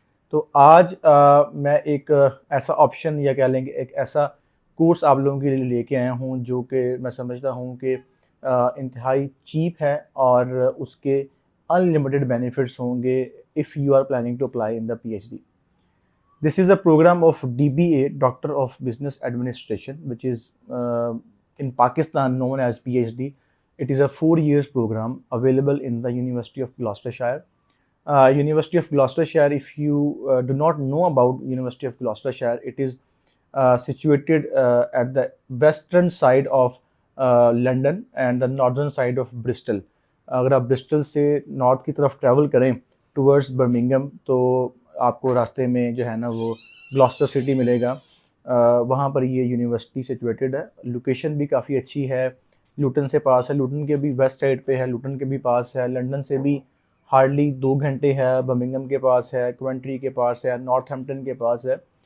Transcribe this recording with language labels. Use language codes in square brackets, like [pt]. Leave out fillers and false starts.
[ur] تو آج میں ایک ایسا آپشن یا کہہ لیں کہ ایک ایسا کورس آپ لوگوں کے لیے لے کے آیا ہوں جو کہ میں سمجھتا ہوں کہ انتہائی چیپ ہے اور اس کے ان لمیٹڈ بینیفٹس ہوں گے [en] If you are planning to apply in the P H D. This is a program of DBA, doctor of business administration, which is in Pakistan known as PhD. It is a 4 years program available in the University of Gloucestershire. University of Gloucestershire, if you do not know about University of Gloucestershire, it is situated at the western side of London and the northern side of Bristol. [ur] اگر آپ Bristol سے north کی طرف travel کریں towards Birmingham تو آپ کو راستے میں جو ہے نا وہ گلاسٹر سٹی ملے گا. وہاں پر یہ یونیورسٹی سچویٹڈ ہے. لوکیشن بھی کافی اچھی ہے, لوٹن سے پاس ہے, لوٹن کے بھی ویسٹ سائڈ پہ ہے, لوٹن کے بھی پاس ہے, لنڈن سے بھی ہارڈلی 2 گھنٹے ہے, برمنگھم کے پاس ہے, کوینٹری کے پاس ہے, نارتھ ہیمپٹن کے پاس ہے.